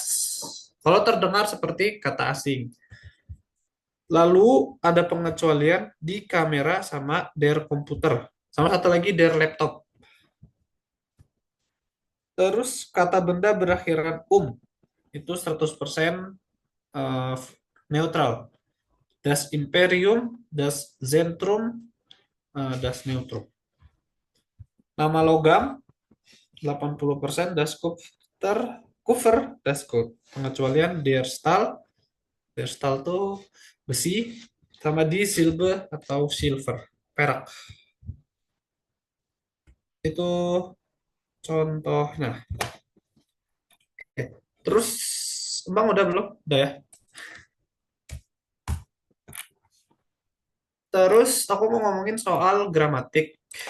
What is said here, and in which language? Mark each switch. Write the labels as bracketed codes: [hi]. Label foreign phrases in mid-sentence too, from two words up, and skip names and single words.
[id] Kalau terdengar seperti kata asing. Lalu ada pengecualian di kamera sama [de] der komputer. [id] Sama satu lagi [de] der laptop. [id] Terus kata benda berakhiran itu 100% neutral. [de] Das Imperium, das Zentrum, das Neutrum. [id] Nama logam 80% [de] das Kupfer, das Gold. [id] Pengecualian [de] der Stahl. Der Stahl [id] tuh besi, sama di silber atau silver, perak. Itu contohnya. Oke. Terus Bang udah belum? Udah ya. Terus aku mau ngomongin soal gramatik.